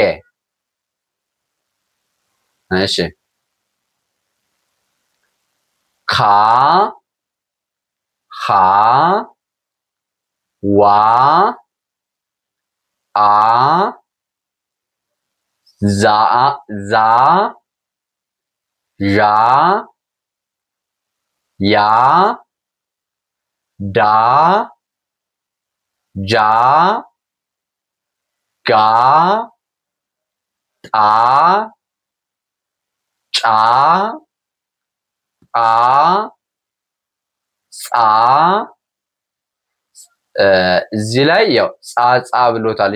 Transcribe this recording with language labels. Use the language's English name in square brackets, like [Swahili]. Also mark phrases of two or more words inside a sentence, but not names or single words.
[Amharic] እሺ ካ ሃ ዋ አ ዛ ዛ ዣ ያ ዳ ጃ ጋ ጣ ጫ ጳ ጻ እዚህ ላይ ያው ጻ ብሎታል